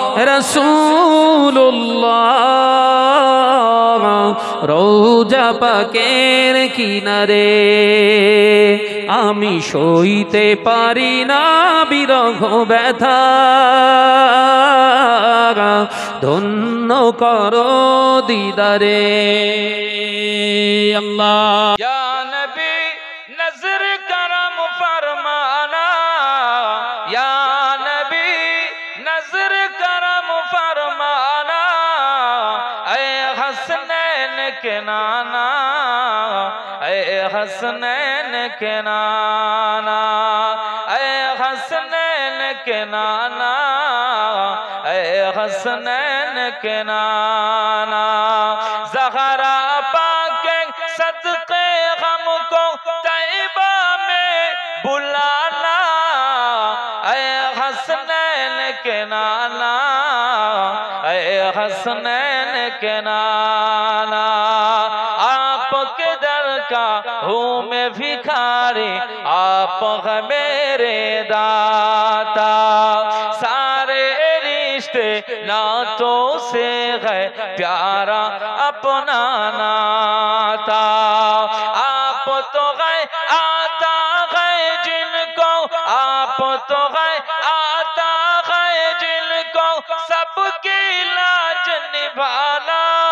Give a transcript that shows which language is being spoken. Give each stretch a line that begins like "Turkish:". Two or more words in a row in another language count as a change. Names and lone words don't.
Bangla: রাসূলুল্লাহ রওজা পাকের কিনারে আমি সইতে পারি না বিরহ ব্যথা ধন্য করো দিদারে আল্লাহ
Urdu: یا نبی نظر کرم فرمانا یا نبی نظر کرم فرمانا اے حسنین کے نانا اے حسنین کے نانا اے حسنین کے نانا اے حسنین کے نانا زہرا پاکے صدقے غم کو طیبہ میں بلانا اے حسنین کے نانا اے حسنین کے نانا آپکے در کا ہوں میں بھکاری آپ ہے میرے داتا سارے رشتے ناتوں سے ہے پیارا اپنا ناتا آپ تو ہے آتا ہے جنکو آپ تو ہے آتا ہے جنکو سبکی لاج نبھانا